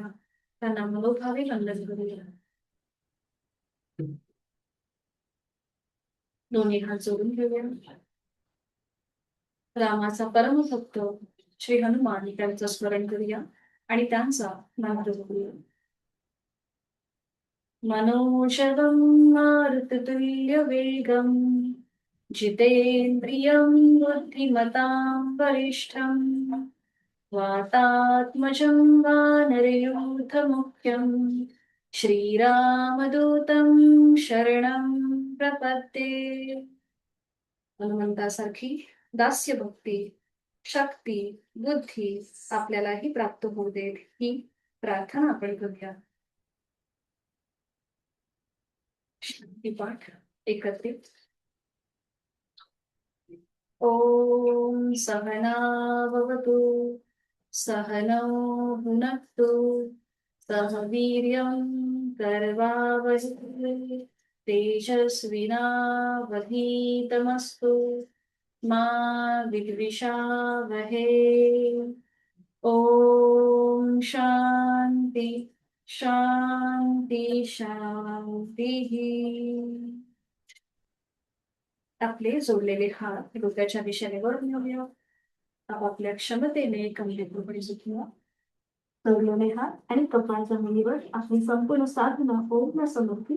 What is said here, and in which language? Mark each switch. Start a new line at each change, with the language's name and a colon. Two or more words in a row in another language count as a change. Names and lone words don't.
Marathi: त्यांना मनोभावे वंदन करूया. दोन्ही हात जोडून घेऊया. रामाचा परमभक्त श्री हनुमान त्यांचं स्मरण करूया आणि त्यांचा मंत्र करूया.
Sanskrit: मनोजवं मारुततुल्य वेगं जितेन्द्रियं बुद्धिमतां वरिष्ठं वातात्मजं वानरयूथमुख्यं श्रीरामदूतं शरणं प्रपद्ये.
Marathi: हनुमंतासारखी दास्य भक्ती, शक्ती, बुद्धी आपल्यालाही प्राप्त होऊ दे, ही प्रार्थना आपण करूया. पाठ एकत्रित.
Sanskrit: ओम सहना भवतु सहनौ भुनक्तु सह वीर्यं करवावहै तेजस्विनावधीतमस्तु मा विद्विषावहै. ओम शांती शांती शांती.
Marathi: आपले जोडलेले हात डोक्याच्या दिशेने वर नेऊया. आपापल्या क्षमतेने गंभीरपणे झुकूया. जोडलेले हात आणि कपाळ जमिनीवर आपली संपूर्ण साधना ओमला समर्पित.